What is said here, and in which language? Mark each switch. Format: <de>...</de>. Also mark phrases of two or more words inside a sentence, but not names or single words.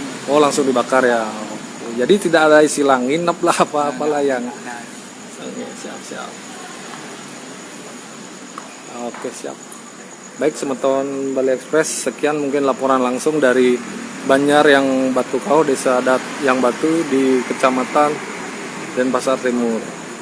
<id>Oh langsung dibakar ya. Jadi tidak ada istilah nginep lah apa-apalah yang. Nah, Oke, siap. Oke, siap. Baik, Semeton Bali Express, sekian mungkin laporan langsung dari Banjar yang Batu Kauh, Desa Adat yang Batu di Kecamatan Denpasar Timur.</id>